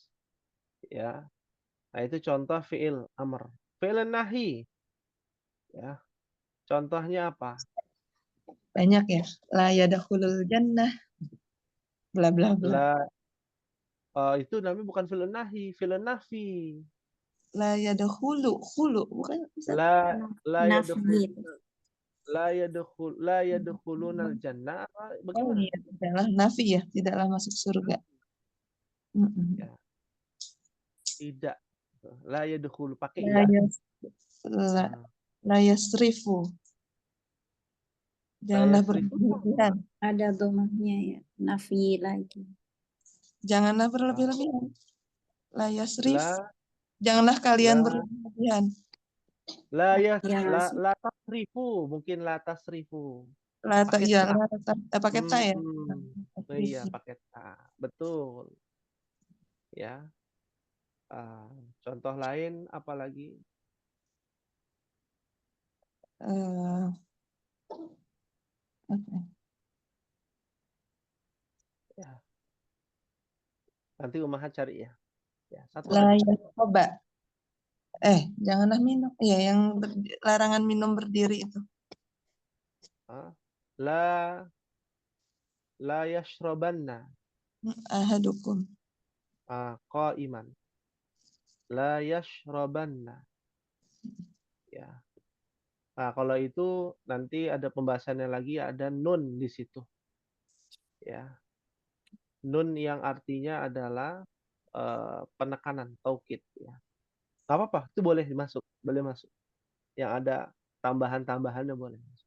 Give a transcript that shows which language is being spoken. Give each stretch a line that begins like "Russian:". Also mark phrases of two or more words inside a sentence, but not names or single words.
Indonesian: Ya. Nah, itu contoh
Arabic: فعل أمر. فعل نهي.
Indonesian: Ya. Contohnya apa? Banyak ya.
Arabic: لا يدخل الجنة. Bla bla bla.
Indonesian: Itu namanya bukan
Arabic: فعل نهي, فعل نفي. لا يدخلُ. خُلُو. Bukan. لا لا Nafi. يدخلون الجنة. Oh
Indonesian: Bagaimana? iya. Tidaklah nafi ya. Tidaklah masuk surga. Ya, tidak.
Arabic: لا يدخل pakai La
Indonesian: ya.
Arabic: يس- لا يسرف.
Indonesian: Janganlah yasrifu. berlebihan. Ada domahnya ya. Nafi lagi. Janganlah berlebih-lebihan.
Arabic: لا يسرف. La
Indonesian: Janganlah kalian la berlebihan.
Arabic: لا تسرفوا, mungkin لا تسرفوا. La
Indonesian: Pakai iya, ta. pakai ta ya. Oh iya, pakai ta. Betul. Ya. Contoh lain apa lagi? Oke. Ya. Nanti Umahat cari ya. Ya, satu La lagi. coba. Janganlah minum. Iya, yang larangan minum berdiri itu.
Arabic: لا يشربن Ahadukum. قائما. لا يشربن.
Indonesian: Ya. Nah, kalau itu nanti ada pembahasannya lagi, ada nun di situ. Ya. Nun yang artinya adalah penekanan, taukid ya. Nggak apa-apa, itu boleh masuk, boleh masuk. Yang ada tambahan-tambahannya boleh masuk.